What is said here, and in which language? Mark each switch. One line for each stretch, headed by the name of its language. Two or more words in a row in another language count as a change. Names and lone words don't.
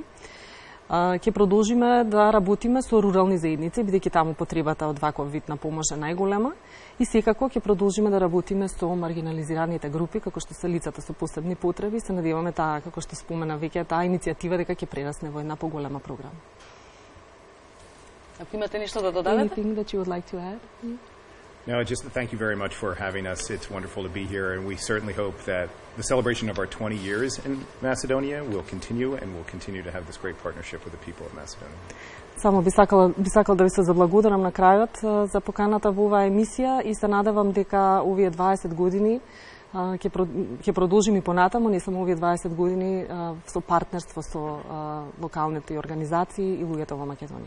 Macedonian: Ќе продолжиме да работиме со рурални заедници, бидејќи таму потребата од ваков вид на помош е најголема, и секако ќе продолжиме да работиме со маргинализираните групи, како што се лицата со посебни потреби. Се надеваме таа, како што спомена веќе, таа иницијатива дека ќе прерасне во една поголема програма. Ако имате нешто да додадете?
English: Anything that you would like to add? No, just thank you very much for having us. It's wonderful to be here, and we certainly hope that the celebration of our 20 years in Macedonia will continue, and we'll continue to have this great partnership with the people of Macedonia.
Macedonian: Само би сакал да ви се заблагодарам на крајот за поканата во оваа емисија и се надевам дека овие 20 години ќе продолжиме и понатаму, не само овие 20 години со партнерство со локалните организации и луѓето во Македонија.